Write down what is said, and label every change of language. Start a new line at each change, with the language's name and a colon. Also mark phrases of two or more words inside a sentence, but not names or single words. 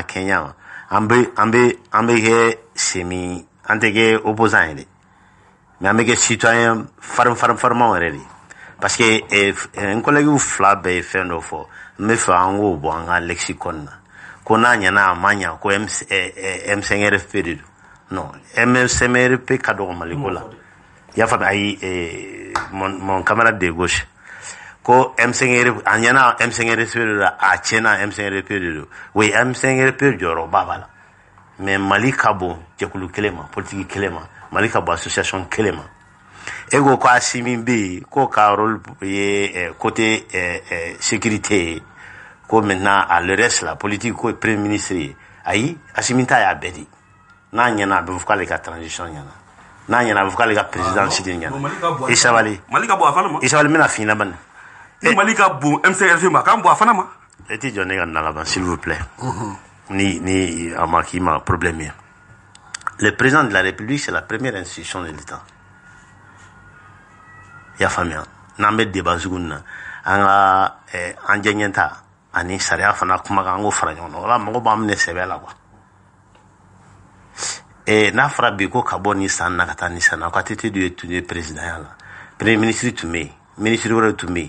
Bambara: kɛɲɛ an bɛ kɛ semi an tɛ kɛ opposant ye dɛ mais an bɛ kɛ citoyen farinmanw yɛrɛ de parce que n collègue 2 bɛɛ ye fɛn dɔ fɔ n bɛ fɛ an k'o bɔ an ka lexicon na ko n'a ɲɛna a ma ɲa ko M5RFP de don non M5RFP ka dɔgɔ Mali ko la i y'a faamu ayi
French: mon camarade de
Bambara: gauche ko M5RFP a ɲɛna M5RFP de don a tiɲɛna M5RFP de don oui M5RFP jɔyɔrɔba b'a la mais Mali ka bon jɛkulu kelen ma politique kelen ma Mali ka bon association kelen ma e ko ko Asimi bɛ yen k'o ka rôle ye
French: côté sécurité
Bambara: ko
French: maintenant à le reste la politique
Bambara: ko
French: premier ministre
Bambara: ye ayi Asimi ta y'a bɛɛ di n'a ɲɛna a bɛ fɔ k'ale ka transition ɲɛna n'a ɲɛna a bɛ fɔ k'ale ka présidence de ɲɛna i sabali Mali ka bon a fana ma i sabali n bɛna f'i ɲɛna bani Mali ka bon M5RFP ma k'an bon a fana ma e tɛ jɔ ne ka na laban
French: s'il vous plaît
Bambara: ni a ma k'i ma problème ye
French: le président de la République c'est la première institution de l'État
Bambara: i y'a faamuya n'an bɛ débat sugu na an ka an jɛɲɛ ta ani sariya fana kumakan an k'o fara ɲɔgɔn na wala mɔgɔ b'an minɛ sɛbɛ la quoi n'a fɔra bi ko ka bɔ nin san na ka taa nin san na ko ATT de tun ye président ya la
French: premier ministre
Bambara: tun bɛ yen ministre wɛrɛ tun bɛ yen